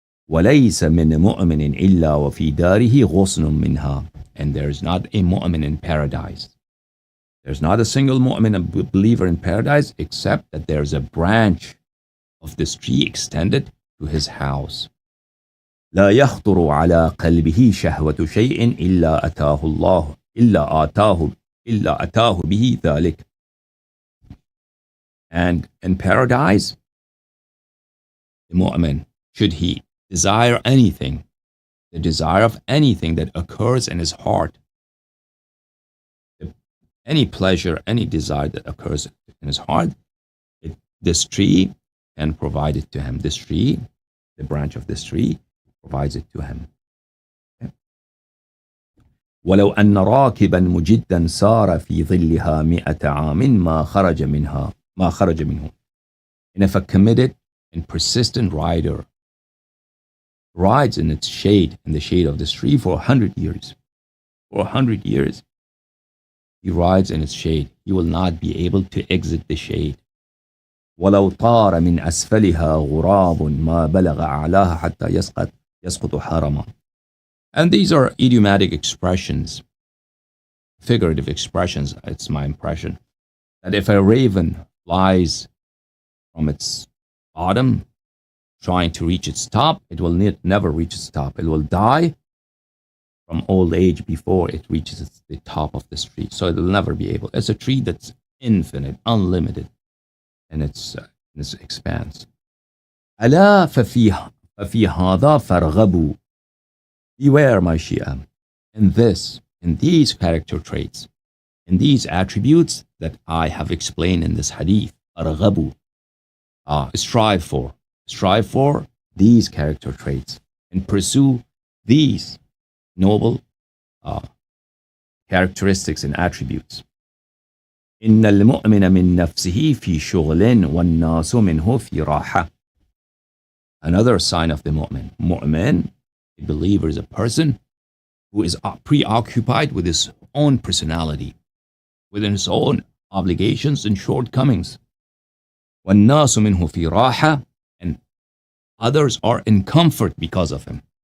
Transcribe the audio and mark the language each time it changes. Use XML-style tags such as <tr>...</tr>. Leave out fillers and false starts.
<ar>وَلَيْسَ مِنْ مُؤْمِنٍ إِلَّا وَفِي دَارِهِ غُصْنٌ مِنْهَا.</ar> <en>And there is not a mu'min in paradise. There's not a single mu'min, a believer in paradise, except that there's a branch of this tree extended to his house.</en> <ar>لا يخطر على قلبه شهوة شيء إلا أتاه الله إلا أتاه به ذلك.</ar> <en>And in paradise, the mu'min, should he desire anything, the desire of anything that occurs in his heart, any pleasure, any desire that occurs in his heart, this tree can provide it to him. This tree, the branch of this tree, provides it to him. Okay.</en> <ar>ولو أن راكبا مجدا سار في ظلها 100 عام ما خرج منه.</ar> <en>And if a committed and persistent rider rides in its shade, in the shade of this tree for 100 years, he rides in its shade, he will not be able to exit the shade.</en> <ar>ولو طار من أسفلها غراب ما بلغ أعلاها حتى يسقط حرما.</ar> <en>And these are idiomatic expressions, figurative expressions, it's my impression, that if a raven flies from its bottom trying to reach its top, it will never reach its top. It will die from old age before it reaches the top of this tree. So it will never be able. It's a tree that's infinite, unlimited in its expanse.</en> <ar>ألا ففي هذا فارغبوا.</ar> <en>Beware, my Shia, in these character traits, in these attributes that I have explained in this hadith, arghabu, strive for these character traits and pursue these noble characteristics and attributes.</en> <ar>إن المؤمن من نفسه في شغل والناس منه في راحة.</ar> <en>Another sign of the mu'min. Mu'min, a believer, is a person who is preoccupied with his own personality, with his own obligations and shortcomings.</en> <ar>وَالنَّاسُ مِنْهُ فِي رَاحَةٍ,</ar> <en>and others are in comfort because of him.</en>